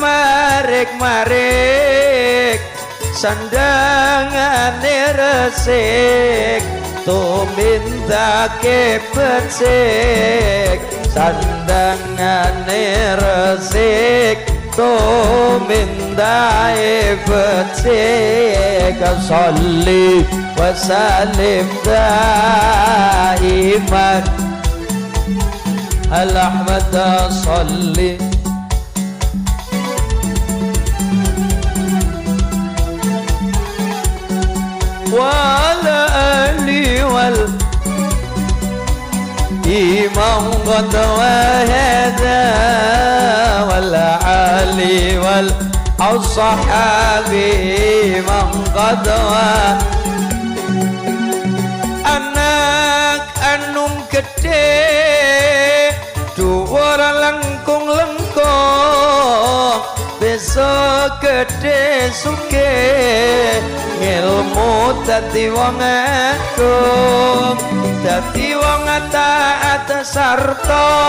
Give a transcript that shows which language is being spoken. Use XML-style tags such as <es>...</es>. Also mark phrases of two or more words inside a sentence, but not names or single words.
<jv>marik-marik sandangane resik tumindake becik sandangane resik tumindake becik</jv> <ar>صلِّ وسلِّم دائما على أحمد صلِّ وعلى آله والإمام قد وهدى والآل والأصحاب من قد</ar> <jv>anak anum gede dhuwur lengkung-lengkung besok gede sugih ilmu dadi wong agung dadi wong taat sarta</jv>